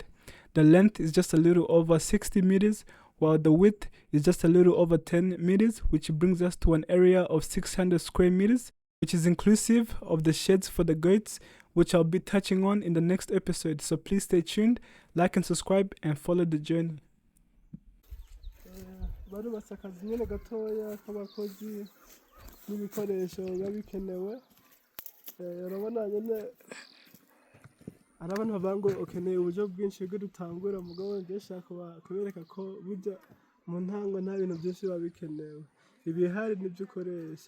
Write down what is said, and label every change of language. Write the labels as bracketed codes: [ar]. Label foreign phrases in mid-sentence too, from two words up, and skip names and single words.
[en] The length is just a little over 60 meters, while the width is just a little over 10 meters, which brings us to an area of 600 square meters, which is inclusive of the sheds for the goats, which I'll be touching on in the next episode. So please stay tuned, like and subscribe, and follow the journey. [rn] hari abantu bavuga ngo ukeneye uburyo bwinshi bwo dutangura mugabo ndashaka kubereka ko burya mu ntango nta bintu byinshi biba bikenewe, ibihari nibyo ukoresha.